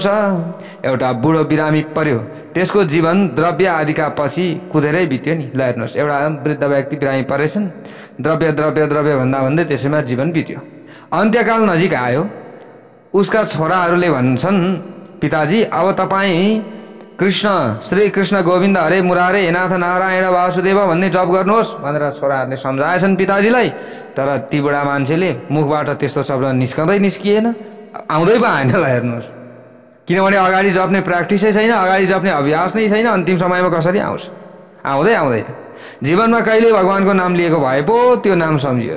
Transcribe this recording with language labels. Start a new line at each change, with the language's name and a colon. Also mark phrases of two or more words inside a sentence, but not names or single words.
Nepali: एउटा बुढो बिरामी पर्यो, त्यसको जीवन द्रव्य आदिका पछि कुदेरै बित्यो नि। ल हेर्नुहोस्, एउटा वृद्ध व्यक्ति बिरामी परेछन्, द्रव्य द्रव्य द्रव्य भन्दा भन्दै त्यसैमा जीवन बित्यो। अन्त्यकाल नजिक आयो, उसका छोराहरूले भन्छन्, पिताजी अब तपाईँ कृष्ण, श्री कृष्ण गोविन्द हरे मुरारे हे नाथ नारायण वासुदेव भन्ने जप गर्नुहोस् भनेर छोराहरूले सम्झाएछन् पिताजीलाई। तर ती बुढा मान्छेले मुखबाट त्यस्तो शब्द निस्किएन, आउँदै पो आएन। ल हेर्नुहोस्, किनभने अगाडि जप्ने प्र्याक्टिसै छैन, अगाडि जप्ने अभ्यास नै छैन। अन्तिम समयमा कसरी आउँछ? आउँदैन। जीवनमा कहिले भगवानको नाम लिएको भए पो त्यो नाम सम्झियोस्।